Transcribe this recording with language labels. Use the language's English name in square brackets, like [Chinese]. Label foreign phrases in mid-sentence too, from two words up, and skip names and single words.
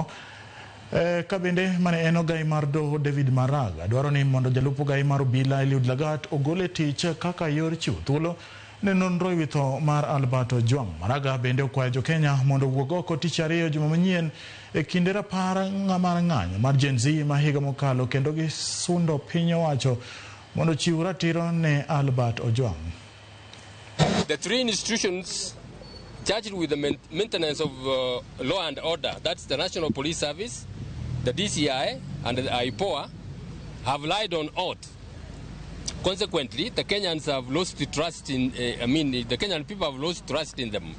[Luo (Kenya and Tanzania)] Kabende mane eno gai mar doho David Maraga dwaro ni mondo jalupo gai mar obila Eliud Lagat ogole tich kaka yor chiwo thuolo ne nonro ewi tho mar Albert Ojwang. Maraga bende okwayo jo Kenya mondo wuog oko tich ariyo juma manyien e kinde rapar mar ng'anyo mar Gen Z ma higa mokalo kendo gisundo piny owacho mondo chiw ratiro ne Albert Ojwang. [English] The three institutions charged with the maintenance of law and order, that's the National Police Service, the DCI, and the IPOA, have lied on oath. Consequently, the Kenyans have lost trust in, the Kenyan people have lost trust in them.